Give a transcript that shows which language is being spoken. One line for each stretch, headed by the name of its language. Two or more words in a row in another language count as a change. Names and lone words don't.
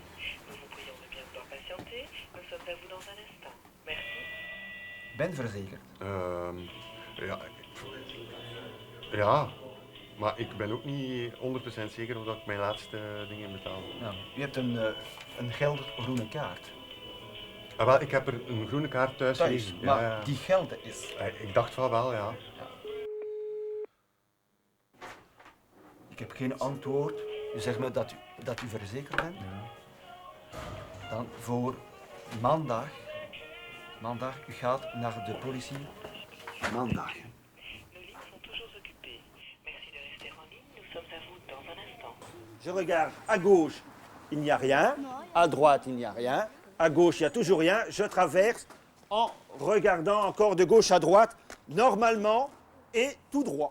French: Nous vous prions de bien vouloir patienter. Nous sommes à vous dans un instant. Merci.
Dutch: Ben verzekerd? Ja, maar ik ben ook niet 100% zeker of dat ik mijn laatste dingen betaal. Ja. U hebt een geldig groene kaart. Ah, wel, ik heb er een groene kaart thuis liggen. Maar Ja. die geldig is. Ik dacht van wel, ja. Ik heb geen antwoord. U zegt me dat u verzekerd bent. Ja. Dan voor maandag. U gaat naar de politie. Maandag.
French: Nos lignes sont toujours occupées. Merci de rester en ligne. Nous sommes à vous dans un instant. Je regarde à gauche, il n'y a rien. À droite, il n'y a rien. À gauche, il n'y a toujours rien. Je traverse en regardant encore de gauche à droite, normalement et tout droit.